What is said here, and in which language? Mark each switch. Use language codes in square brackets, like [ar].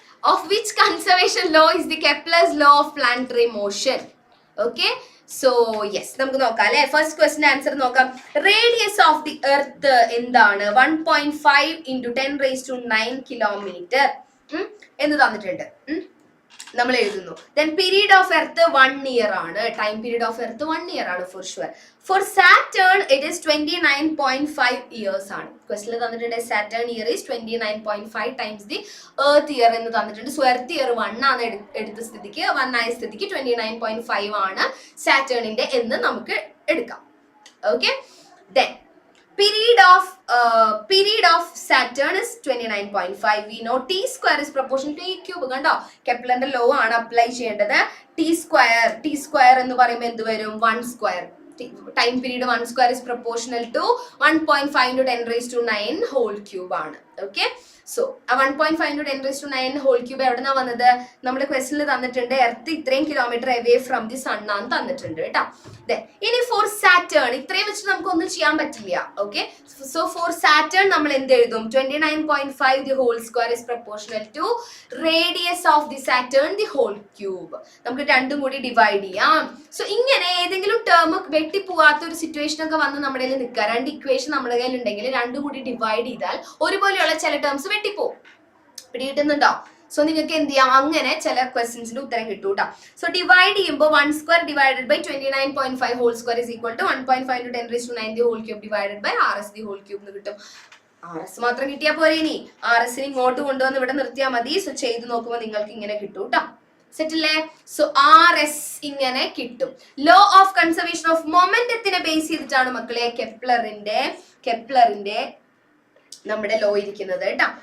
[en] Of which conservation law is the Kepler's law of planetary motion? [ml] Okay, so yes, നമുക്ക് നോക്കാം അല്ലേ. First question answer നോക്കാം. Radius of the earth എന്താണ്? 1.5 into 10 raised to 9 kilometer എന്ന് തന്നിട്ടുണ്ട്. നമ്മൾ എഴുതുന്നു. [en] Then period of earth 1 year ആണ്. Time period of earth 1 year ആണ് for sure. For Saturn it is 29.5 years ആണ്. ക്വസ്റ്റ്യനിൽ തന്നിട്ടുണ്ട് Saturn year is 29.5 times the earth year എന്ന് തന്നിട്ടുണ്ട്. So earth year 1 [ml] ആണ് എടുത്ത സ്ഥിതിക്ക് 1 ആയ സ്ഥിതിക്ക് 29.5 ആണ് സാറ്റേണിന്റെ എന്ന് നമുക്ക് എടുക്കാം. [en] Okay, then period of Saturn is 29.5. We know T square is proportional to E cube. [ml] കണ്ടോ, കെപ്ലറിന്റെ ലോ ആണ് അപ്ലൈ ചെയ്യേണ്ടത്. T square എന്ന് പറയുമ്പോൾ എന്ത് വരും? [en] 1 square. Time period 1 square is proportional to 1.5 into 10 raised to 9 whole cube ആണ്. Okay, so 1.5 into 10 raised to 9 whole cube എവിടെന്നാ വന്നത്? [ml] നമ്മുടെ ക്വസ്റ്റ്യനിൽ തന്നിട്ടുണ്ട് എർത്ത് ഇത്രയും kilometre [en] away from the sun [ml] ആണ് തന്നിട്ടുണ്ട് കേട്ടോ. ഇനി ഫോർ സാറ്റേൺ ഇത്രയും വെച്ച് നമുക്കൊന്നും ചെയ്യാൻ പറ്റില്ല. ഓക്കെ, സോ ഫോർ സാറ്റേൺ നമ്മൾ എന്ത് എഴുതും? [en] 29.5 the whole square is proportional to radius of the Saturn the whole cube. [ml] നമുക്ക് രണ്ടും കൂടി ഡിവൈഡ് ചെയ്യാം. സോ ഇങ്ങനെ ഏതെങ്കിലും ടേം വെട്ടിപ്പോവാത്ത ഒരു സിറ്റുവേഷൻ ഒക്കെ വന്ന് നമ്മുടെ കയ്യിൽ നിൽക്കുക. 2 ഇക്വേഷൻ നമ്മുടെ കയ്യിൽ ഉണ്ടെങ്കിൽ രണ്ടും കൂടി ഡിവൈഡ് ചെയ്താൽ ഒരുപോലെയുള്ള ചില ടേംസ് വെട്ടിപ്പോവും. പിടി കിട്ടുന്നുണ്ടോ? സോ നിങ്ങൾക്ക് എന്ത് ചെയ്യാം, അങ്ങനെ ചില ക്വസ്റ്റ്യൻസിന്റെ ഉത്തരം കിട്ടും കേട്ടോ. [en] so divide ചെയ്യുമ്പോൾ 1 square divided by 29.5 whole square is equal to 1.5 into 10 raised to 9 the whole cube divided by RS the whole cube [ml] എന്ന് കിട്ടും. RS മാത്രം കിട്ടിയാൽ പോരെ, ഇനി RSന് ഇങ്ങോട്ട് കൊണ്ടുവന്ന് ഇവിടെ നിർത്തിയാൽ മതി. സോ ചെയ്ത് നോക്കുമ്പോൾ നിങ്ങൾക്ക് ഇങ്ങനെ കിട്ടും കേട്ടോ. സെറ്റ് അല്ലേ? സോ RS ഇങ്ങനെ കിട്ടും. Law of conservation of മൊമെന്റത്തിനെ base ചെയ്തിട്ടാണ് മക്കളെ കെപ്ലറിന്റെ നമ്മുടെ ലോ ഇരിക്കുന്നത് കേട്ടോ.